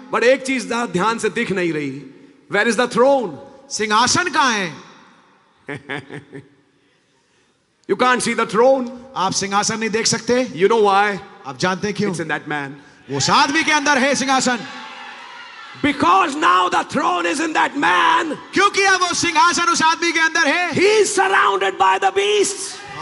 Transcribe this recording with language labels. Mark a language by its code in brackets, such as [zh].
[hi] But एक चीज ध्यान से दिख नहीं रही. [en] Where is the throne? [hi] सिंहासन कहां है? [en] You can't see the throne. [hi] आप सिंहासन नहीं देख सकते। [en] You know why? [hi] आप जानते हैं क्यों? [en] It's in that man. [hi] वो उस आदमी के अंदर है सिंहासन, [en] Because now the throne is in that man. [hi] क्योंकि अब वो सिंहासन उस आदमी के अंदर है। [en] He is surrounded by the beasts.